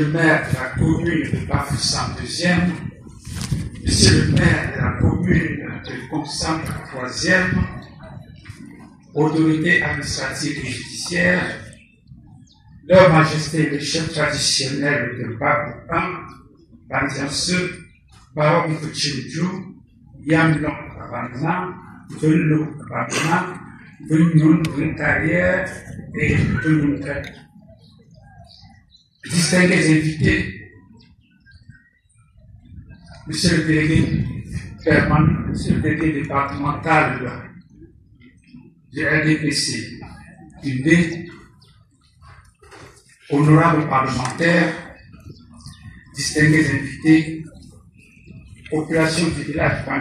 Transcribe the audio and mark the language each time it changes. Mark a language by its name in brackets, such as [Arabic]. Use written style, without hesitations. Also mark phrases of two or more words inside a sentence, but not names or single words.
[French] le maire de la commune de Bafoussam 2e, Monsieur le maire de la commune de Consam 3e, autorités administratives et judiciaires, Leur Majesté les chefs traditionnels de Babouan, Bandianseu, Baron Kuchindjou, Yamlong Kabana, Venlo Kabana, Venyon Ventarière et Venyon. Distingués invités, Monsieur le délégué permanent, Monsieur le délégué départemental du RDPC, du D, honorables parlementaires, distingués invités, population du village